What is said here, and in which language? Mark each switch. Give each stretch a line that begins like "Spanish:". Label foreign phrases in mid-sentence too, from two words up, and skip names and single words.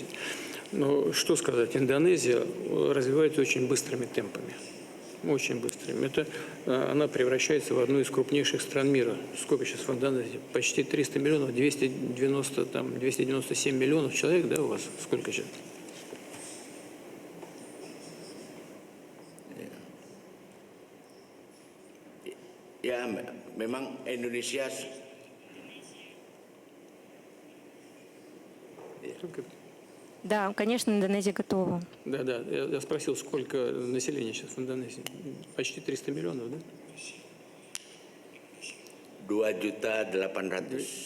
Russian: Но что сказать, Индонезия развивается очень быстрыми темпами. Очень быстрыми. Она превращается в одну из крупнейших стран мира. Сколько сейчас в Индонезии? Почти 300 миллионов, 297 миллионов человек, да, у вас? Сколько сейчас?
Indonesian: Ya, memang Indonesia
Russian: Да, конечно, Индонезия готова. Да. Я спросил, сколько населения сейчас в Индонезии? Почти 300 миллионов, да? 2.800.000.